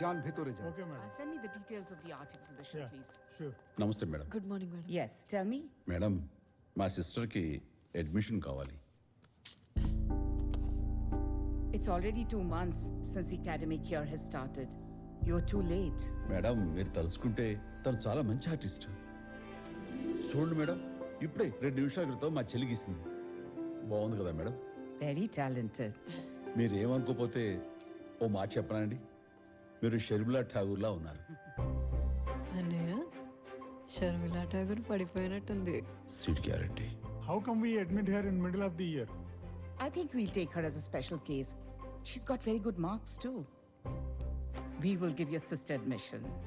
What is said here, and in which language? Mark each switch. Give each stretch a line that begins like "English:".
Bangla: যান ভেতরে যান।
English: Okay, madam. Send me the details of the art exhibition, Yeah, please. sure.
Telugu: నమస్తే madam.
English: Good morning madam. Yes, tell me.
Telugu: Madam మా సిస్టర్కి admission కావాలి.
English: It's already 2 months since the academic year has started. You're too late.
Telugu: Madam మీరు తలుచుకుంటే తను చాలా మంచి artist. చూడండి madam, ఇప్పుడే 2 నిమిషాల క్రితం మా చెల్లికి ఇస్తుంది. బాగుంది కదా మేడం?
English: Very talented.
Telugu: మీరు ఏమనుకోపోతే ఓ మాట చెప్పనండి, మీరు షర్మిలా ఠాగూర్లా ఉన్నారు. అన్నయ్య, Sharmila Tagore పడిపోయినట్టుంది. Seat guarantee.
English: How come we admit her in middle of the year? I think we'll take her as a special case. She's got very good marks too. We will give your sister admission.